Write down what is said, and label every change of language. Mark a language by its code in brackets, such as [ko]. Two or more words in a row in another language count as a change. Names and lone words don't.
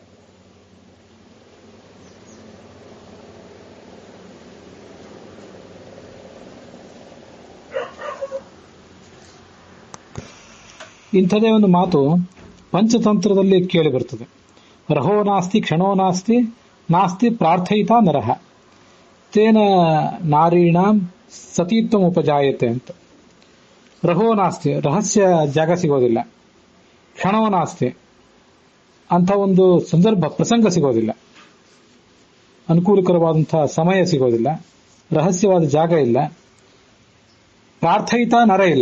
[kn] ಇಂಥದೇ ಒಂದು ಮಾತು ಪಂಚತಂತ್ರದಲ್ಲಿ ಕೇಳಿ ಬರ್ತದೆ. [sa] ರಹೋ ನಾಸ್ತಿ ಕ್ಷಣೋ ನಾಸ್ತಿ ನಾಸ್ತಿ ಪ್ರಾರ್ಥಯಿತಾ ನರಹ ತೇನ ನಾರೀಣಾಂ ಸತೀತ್ವಂ ಉಪಜಾಯತೆ ಅಂತ. ರಹೋ ನಾಸ್ತಿ, [kn] ರಹಸ್ಯ ಜಾಗ ಸಿಗೋದಿಲ್ಲ. [sa] ಕ್ಷಣೋ ನಾಸ್ತಿ, [kn] ಅಂಥ ಒಂದು ಸಂದರ್ಭ ಪ್ರಸಂಗ ಸಿಗೋದಿಲ್ಲ. ಅನುಕೂಲಕರವಾದಂತಹ ಸಮಯ ಸಿಗೋದಿಲ್ಲ. ರಹಸ್ಯವಾದ ಜಾಗ ಇಲ್ಲ. [sa] ಪ್ರಾರ್ಥಯಿತಾ ನರ [kn] ಇಲ್ಲ.